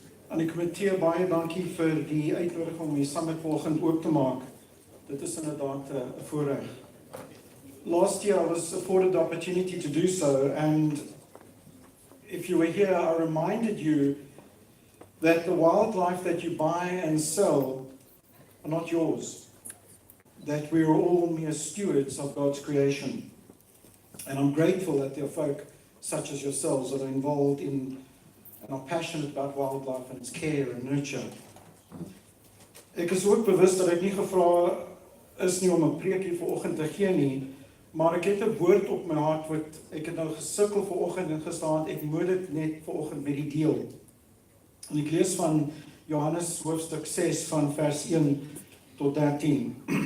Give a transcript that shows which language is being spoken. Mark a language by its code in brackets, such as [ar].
[af] Aan die komitee baie dankie vir die uitnodiging om die summit vanoggend oop te maak. Dit is inderdaad 'n voorreg. [en] Last year I was afforded the opportunity to do so, and if you were here, I reminded you that the wildlife that you buy and sell are not yours. That we are all mere stewards of God's creation. And I'm grateful that there are folk such as yourselves that are involved in and are passionate about wildlife and its care and nurture. [af] Ek is ook bewus dat ek nie gevra is nie om 'n preekie vanoggend te gee nie, maar ek het 'n woord op my hart wat ek het nou gesukkel vanoggend en gestaan, ek moet dit net vanoggend met die deel. En ek lees van Johannes hoofstuk 6 van vers 1 tot 13.